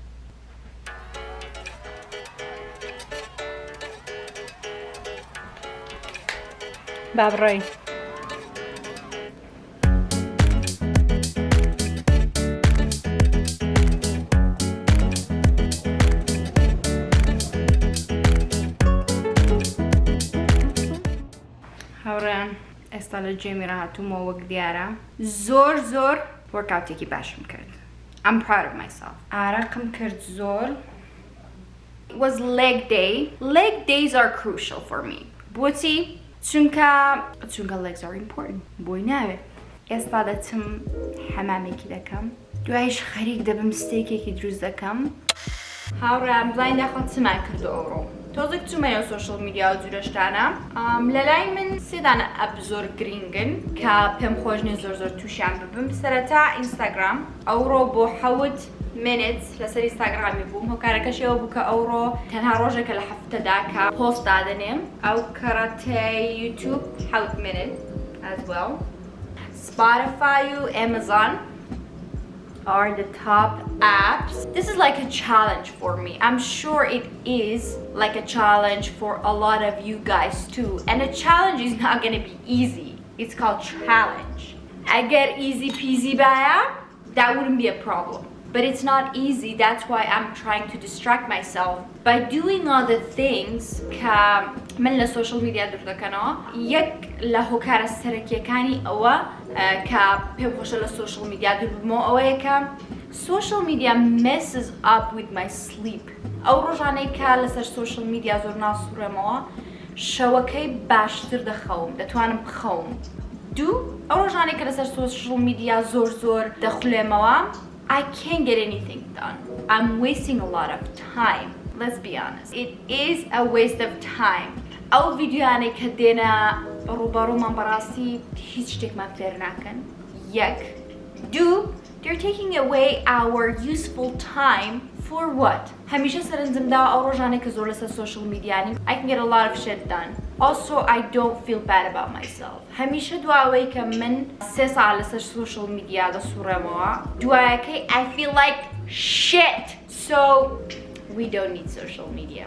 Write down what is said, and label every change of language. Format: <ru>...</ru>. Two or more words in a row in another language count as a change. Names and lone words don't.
<ckb>بابڕێ هاوڕێیان ئێستا لە جێمی ڕاهاتوومەوە وەک دیارە زۆر وەرکاوتێکی باشم کرد.</ckb> <en>I'm proud of myself.</en> <ckb>ئاراقم کرد زۆر.</ckb> <en>It was leg day. Leg days are crucial for me. بۆچی؟ چونکە legs are important.</en> <ckb>بۆی ناوێ. ئێستا دەچم حەمامێکی دەکەم. دوایش خەریک دەبم ستێکێکی دروست دەکەم. هاوڕێیان بڵاین داخوات چمان کردو ئەوڕۆ. تۆزێک چوومەوە</ckb> <en>social media</en> <ckb>و جورەشتانە. لەلای من سێدانە ئەپ زۆر گرنگن کە پێم خۆش نیە زۆر تووشیان ببم. سەرەتا ئینستاگرام ئەوڕۆ بۆ 7 minutes لەسەر ئینستاگرامی بووم. هۆکارەکەشی ئەوە بوو کە ئەوڕۆ تەنها ڕۆژێکە لە هەفتەدا کە پۆست دادەنێم. ئەو کەڕەتەی یوتیوب 7</ckb> <en>minutes as well. Spotify و Amazon are the top apps. This is like a challenge for me. I'm sure it is like a challenge for a lot of you guys too. And a challenge is not going to be easy. It's called challenge. I get easy peasy baya, that wouldn't be a problem. But it's not easy. That's why I'm trying to distract myself by doing other things ka</en> <ckb>من لە سۆشڵ میدیا دوور دەکەنەوە. یەک لە هۆکارە سەرەکیەکانی ئەوە کە پێم خۆشە لە</ckb> <en>social media</en> <ckb>دوور ببمەوە ئەوەیە کە</ckb> <en>social media messes up with my sleep.</en> <ckb>ئەو ڕۆژانەی کە لەسەر</ckb> <en>social media</en> <ckb>زۆر ناسوورەمەوە شەوەکەی باشتر دەخەوم دەتوانم بخەوم. دوو ئەو ڕۆژانەی کە لەسەر</ckb> <en>social media</en> <ckb>زۆر دەخولێمەوە</ckb> <en>I can't get anything done. I'm wasting a lot of time. Let's be honest. It is a waste of time.</en> <ckb>ئەو ڤیدیۆیانەی کە دێنە ڕووبەڕوومان بەڕاستی هیچ شتێکمان فێر ناکەن. یەک.</ckb> <en>دوو they're taking away our useful time for what?</en> <ckb>هەمیشە سەرنجمدا ئەو ڕۆژانەی کە زۆر لەسەر</ckb> <en>social media I can get a lot of shit done. Also, I don't feel bad about myself.</en> <ckb>هەمیشە دواوەی کە من 3 ساعت لەسەر</ckb> <en>social media</en> <ckb>دەسوڕێمەوە دوایەکەی</ckb> <en>I feel like shit. So we don't need social media.</en>